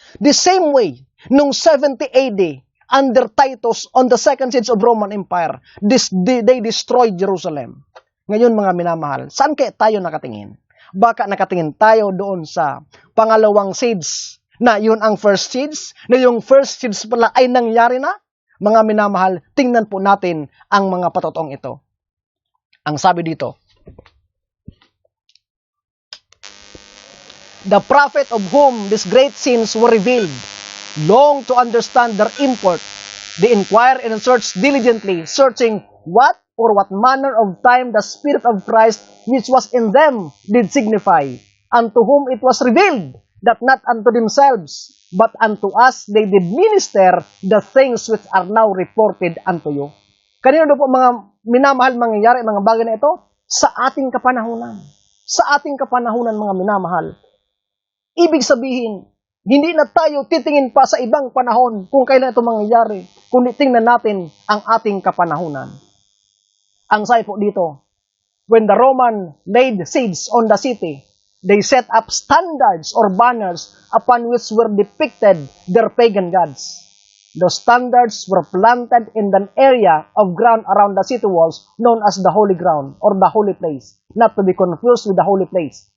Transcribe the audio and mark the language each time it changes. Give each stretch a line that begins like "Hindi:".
English: The same way, nung 70 AD, under Titus, on the second siege of Roman Empire, they destroyed Jerusalem.
Filipino: Ngayon mga minamahal, saan kaya tayo nakatingin? Baka nakatingin tayo doon sa pangalawang siege, na yun ang first siege, na yung first siege pala ay nangyari na. Mga minamahal, tingnan po natin ang mga patotoong ito. Ang sabi dito,
English: the prophet of whom these great sins were revealed, long to understand their import, they inquire and search diligently, searching what or what manner of time the Spirit of Christ which was in them did signify, unto whom it was revealed, that not unto themselves, but unto us they did minister the things which are now reported unto you.
Filipino: Kanino po mga minamahal mangyayari mga bagay na ito? Sa ating kapanahunan. Sa ating kapanahunan mga minamahal. Ibig sabihin, hindi na tayo titingin pa sa ibang panahon kung kailan ito mangyayari, kundi tingnan natin ang ating kapanahunan. Ang sabi po dito,
English: when the Roman laid siege on the city, they set up standards or banners upon which were depicted their pagan gods. The standards were planted in an area of ground around the city walls known as the holy ground or the holy place, not to be confused with the holy place.